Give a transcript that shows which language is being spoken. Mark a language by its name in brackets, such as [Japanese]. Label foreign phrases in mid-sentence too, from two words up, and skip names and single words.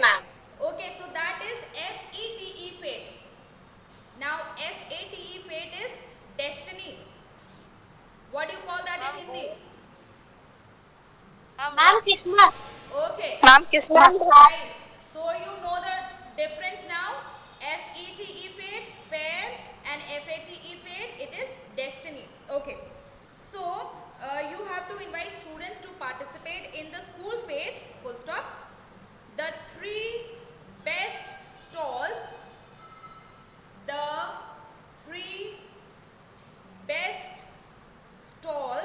[English] Okay, so that is Fete, fate. Now Fate, What do you call that in Hindi? Ma'am, Christmas. Okay. Ma'am, Kismet. Right. So you know the difference now. F-E-T-E fate, fair, and F-A-T-E fate, it is destiny. Okay. So you have to invite students to participate in the school fete. Full stop. The 3 best stalls. The 3 best stalls.